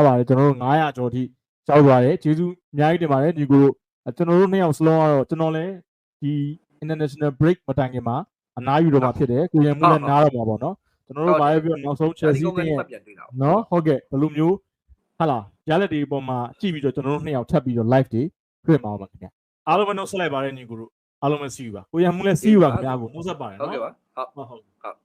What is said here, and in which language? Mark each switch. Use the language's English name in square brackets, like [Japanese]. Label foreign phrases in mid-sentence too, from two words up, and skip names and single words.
[Burmese] ပါတယ်ကျွန်တော်တို့900ကျော်ထိရောက်သွားတယ်ကျေးဇူးအများကြီးတင်ပါတယ်ညီကိုကျွန်တော်တို့နှစ်ယောက်စလုံးကတော့ကျွန်တော်လည်းဒီ [English] international break [Burmese] မတိုင်ခင်မှာအနားယူတော့မှာဖြစ်တယ်ကိုရမှုလည်းနားတော့မှာပေါ့နော်ကျွန်တော်တို့ဘာပဲပြောနောက်ဆုံး Chelsea ရဲ့နော်ဟုတ်ကဲ့ဘယ်လိုမျိုးဟာလားရလက်တွေပေါ်မှာကြည့်ပြီးတော့ကျွန်တော်တို့နှစ်ယောက်ထပ်ပြီးတော့ live တွေတွေ့မှာပါခင်ဗျာအားလုံးပဲနှုတ်ဆက်လိုက်ပါတယ်ညီကိုတို့အားလုံးပဲ [English] see you [Burmese] ပါကိုရမှုလည်း [English] see you [Burmese] ပါခင်ဗျာကိုနှုတ်ဆက်ပါတယ်နော် ဟုတ်ကဲ့ပါ ဟုတ်